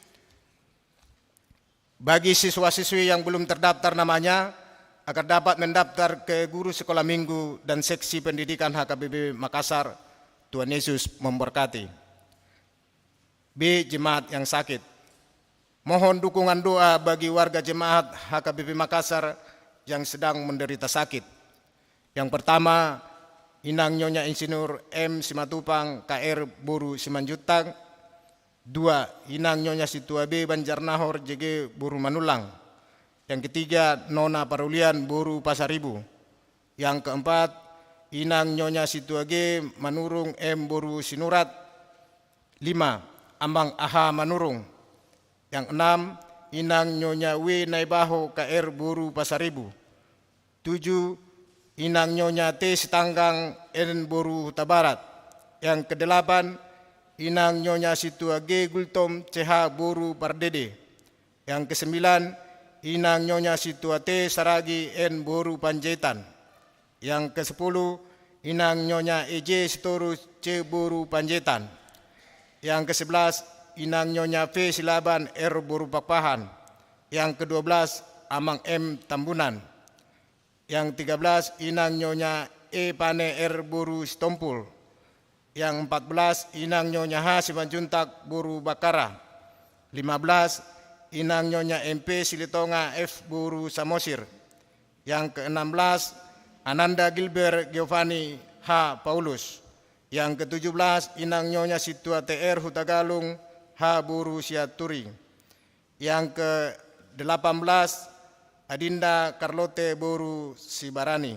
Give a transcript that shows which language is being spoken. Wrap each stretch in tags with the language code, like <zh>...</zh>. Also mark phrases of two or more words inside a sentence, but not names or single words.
<id>Bagi siswa-siswi yang belum terdaftar namanya, akan dapat mendaftar ke guru sekolah minggu dan seksi pendidikan HKBP Makassar. Tuhan Yesus memberkati. B. Jemaat yang sakit. Mohon dukungan doa bagi warga jemaat HKBP Makassar yang sedang menderita sakit. Yang pertama, Inang Nyonya Insinyur M. Simatupang KR Boru Simanjuntak. 2. Inang Nyonya Situa B. Banjarnahor JG Boru Manulang. Yang ketiga, Nona Parulian Boru Pasaribu. Yang keempat, Inang Nyonya Situa G. Manurung M. Boru Sinurat. 5. Ambang Aha Manurung. Yang 6, Inang Nyonya W. Naibaho KR Boru Pasaribu. 7, Inang Nyonya T. Sitanggang N. Boru Huta Barat. Yang ke-8, Inang Nyonya Situa G. Gultom CH Boru Pardede. Yang ke-9, Inang Nyonya Situa T. Saragi N. Boru Panjaitan. Yang ke-10, Inang Nyonya EJ Sitorus C. Boru Panjaitan. Yang ke-11, Inang Nyonya V. Silaban R. Boru Pakpahan. Yang ke-12, Amang M. Tambunan. Yang 13, Inang Nyonya E. Pane R. Boru Stompul. Yang 14, Inang Nyonya H. Simanjuntak Boru Bakara. 15, Inang Nyonya MP Silitonga F. Boru Samosir. Yang ke-16, Ananda Gilbert Giovanni H. Paulus. Yang ke-17, Inang Nyonya Situa TR Hutagalung H. Boru Siaturi. Yang ke-18, Adinda Carlote Boru Sibarani.</id>